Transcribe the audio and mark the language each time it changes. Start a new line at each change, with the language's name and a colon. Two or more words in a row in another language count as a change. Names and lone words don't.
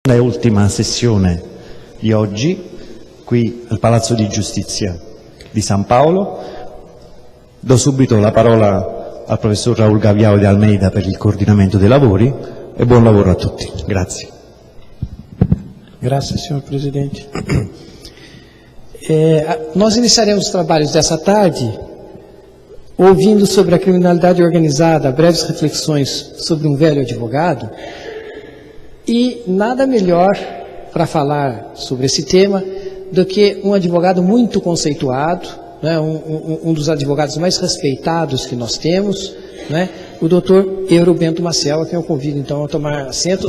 Italian: La ultima sessione di oggi qui al Palazzo di Giustizia di San Paolo. Do subito la parola al professor Raul Gaviao de Almeida per il coordinamento dei lavori e buon lavoro a tutti. Grazie.
Portuguese: Graças, senhor presidente. Nós iniciaremos os trabalhos dessa tarde ouvindo sobre a criminalidade organizada, breves reflexões sobre um velho advogado, e nada melhor para falar sobre esse tema do que um advogado muito conceituado, né, um dos advogados mais respeitados que nós temos, né, o doutor Euro Bento Maciel, a quem eu convido então a tomar assento.